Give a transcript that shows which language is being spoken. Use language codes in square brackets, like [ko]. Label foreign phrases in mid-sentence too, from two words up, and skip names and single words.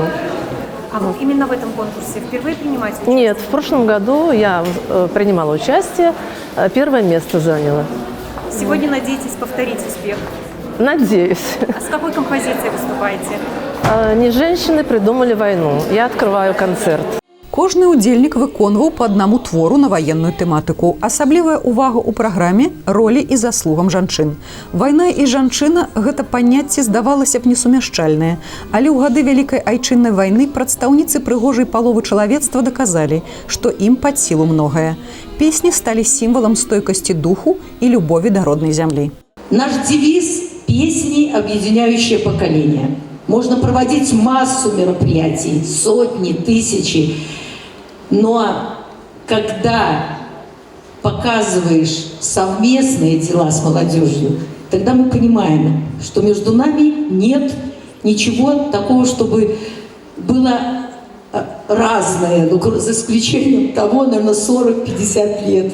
[ru] А вот именно в этом конкурсе впервые принимаете участие? Нет, в прошлом году я принимала участие, первое место заняла. Сегодня надеетесь повторить успех? Надеюсь. А с какой композицией выступаете? Не женщины придумали войну. Я открываю концерт. [be] Кожны ўдзельнік выконваў па аднаму твору на ваенную тэматыку. Асаблівая ўвага ў праграме ролі і заслугам жанчын. Вайна і жанчына – гэта паняцце здавалася б несумяшчальнае. Але ў гады Вялікай айчыннай вайны прадстаўніцы прыгожай паловы чалавецтва даказалі, што ім пад сілу многае. Песні сталі сімвалам стойкасці духу і любові да роднай зямлі. [ru] Наш девиз – песни, объединяющие поколения. Можно проводить массу мероприятий, сотни, тысячи. Но когда показываешь совместные дела с молодежью, тогда мы понимаем, что между нами нет ничего такого, чтобы было разное, ну, за исключением того, наверное, 40-50 лет.